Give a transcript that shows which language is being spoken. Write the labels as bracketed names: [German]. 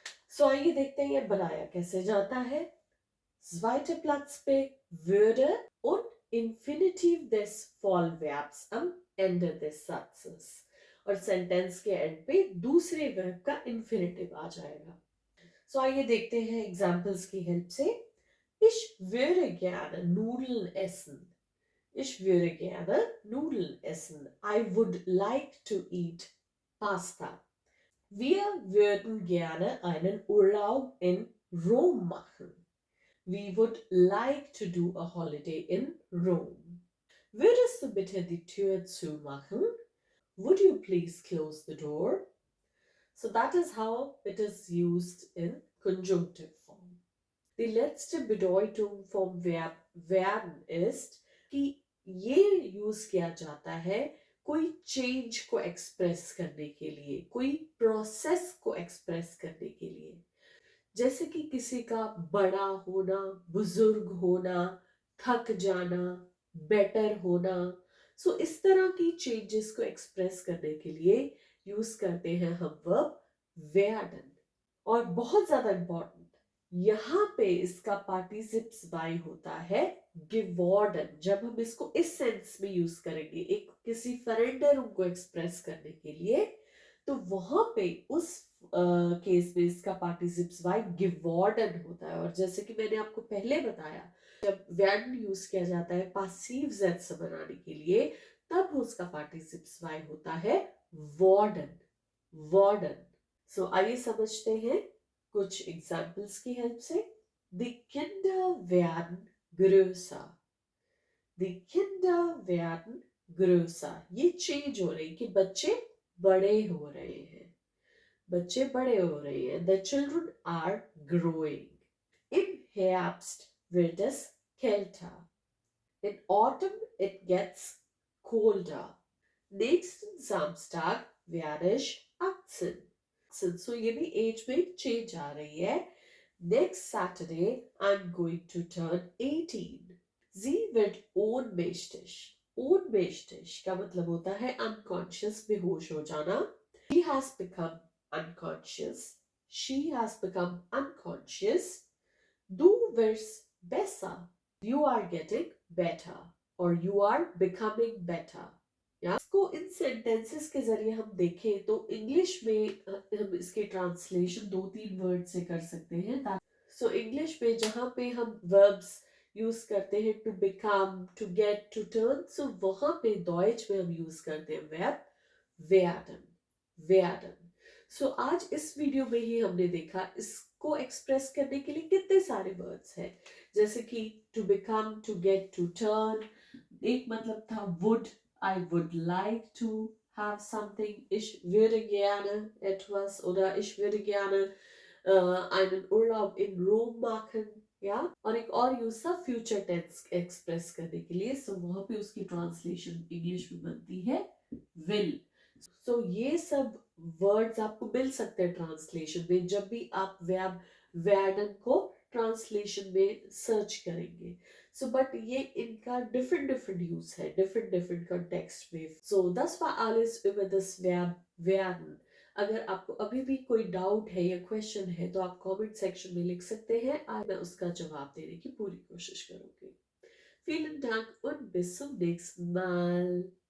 [Hindi] सो आइए देखते हैं ये बनाया कैसे जाता है. [German] zweite Platz पे würde und Infinitiv des Vollverbs am Ende des Satzes, [Hindi] और सेंटेंस के एंड पे दूसरे वर्ब का इन्फिनिटिव आ जाएगा. सो आइए देखते हैं एग्जाम्पल्स की हेल्प से. [German] Ich würde gerne Nudeln essen. Ich würde gerne Nudeln essen. [English] I would like to eat pasta. [German] Wir würden gerne einen Urlaub in Rom machen. [English] We would like to do a holiday in Rome. [German] Würdest du bitte die Tür zumachen? [English] Would you please close the door? So that is how it is used in conjunctive form. [German] Die letzte Bedeutung vom Verb werden ist [Hindi] कि ये use किया जाता है कोई change को express करने के लिए, कोई प्रोसेस को एक्सप्रेस करने के लिए. जैसे कि किसी का बड़ा होना, बुजुर्ग होना, थक जाना, बेटर होना. सो इस तरह की चेंजेस को एक्सप्रेस करने के लिए यूज करते हैं हम वर्ब werden. और बहुत ज्यादा इंपॉर्टेंट, यहाँ पे इसका पार्टिसिप्स y होता है geworden. जब हम इसको इस सेंस में यूज करेंगे एक किसी फरेंडर को एक्सप्रेस करने के लिए, तो वहां पे उस केस में इसका पार्टिसिप्स y geworden होता है. और जैसे कि मैंने आपको पहले बताया, जब werden यूज किया जाता है पासिव ज़ेट्स बनाने के लिए, तब उसका पार्टिसिप्स y होता है worden. [German] worden. [Hindi] सो आइए समझते हैं कुछ एग्जाम्पल्स की हेल्प से. [German] Die Kinder werden größer. Die Kinder werden größer. [Hindi] ये चेंज हो रही कि बच्चे बड़े हो रहे हैं, बच्चे बड़े हो रहे हैं. [English] The children are growing. [German] Im Herbst wird es kälter. [English] In autumn it gets colder. [German] Nächsten Samstag werde ich 18. [Hindi] So ये भी एज में चेंज आ रही है. [English] Next Saturday I'm going to turn 18. [German] Sie wird ohnmächtig. [Hindi] ohnmächtig का मतलब होता है unconscious, बेहोश हो जाना. [English] She has become unconscious. She has become unconscious. [German] Du wirst besser. [English] You are getting better, or you are becoming better. Yeah. [Hindi] इसको इन sentences के जरिए हम देखें तो इंग्लिश में हम इसके ट्रांसलेशन 2-3 वर्ड से कर सकते हैं। सो इंग्लिश में जहाँ पे हम वर्ब्स यूज करते हैं to become, to get, to turn, सो वहां पे डॉइच में हम यूज करते हैं वर्ब werden, werden। सो आज इस वीडियो में ही हमने देखा इसको एक्सप्रेस करने के लिए कितने सारे वर्ड्स हैं, जैसे कि to become, to get, to turn. एक मतलब था [English] would, I would like to have something, [German] ich würde gerne etwas, oder ich würde gerne einen Urlaub in Rom machen, ja। [Hindi] और एक और यूज था फ्यूचर टेंस एक्सप्रेस करने के लिए, सो वहां पे उसकी ट्रांसलेशन इंग्लिश में बनती है विल। सो ये सब वर्ड्स आपको मिल सकते हैं ट्रांसलेशन में जब भी आप वर्ब werden को ट्रांसलेशन में सर्च करेंगे। सो बट ये इनका डिफरेंट डिफरेंट यूज है डिफरेंट डिफरेंट कॉन्टेक्स्ट में। [German] सो das war alles über das Verb werden। [Hindi] अगर आपको अभी भी कोई डाउट है या क्वेश्चन है तो आप कमेंट सेक्शन में लिख सकते हैं, आज मैं उसका जवाब देने की पूरी कोशिश करूंगी। [German] Vielen Dank und bis zum nächsten Mal।